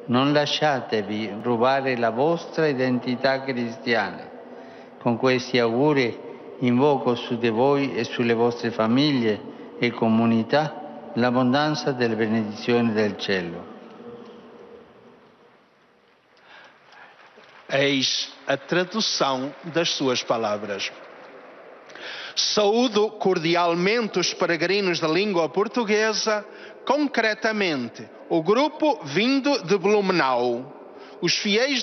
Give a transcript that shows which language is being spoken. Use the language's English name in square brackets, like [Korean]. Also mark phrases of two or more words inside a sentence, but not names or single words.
[Italian] Non lasciatevi rubare la vostra identità cristiana. Con questi auguri invoco su di voi e sulle vostre famiglie e comunità l'abbondanza delle benedizioni del cielo. [Portuguese] Eis a tradução das suas palavras. Saúdo cordialmente os peregrinos da língua portuguesa, concretamente o grupo vindo de Blumenau, os fiéis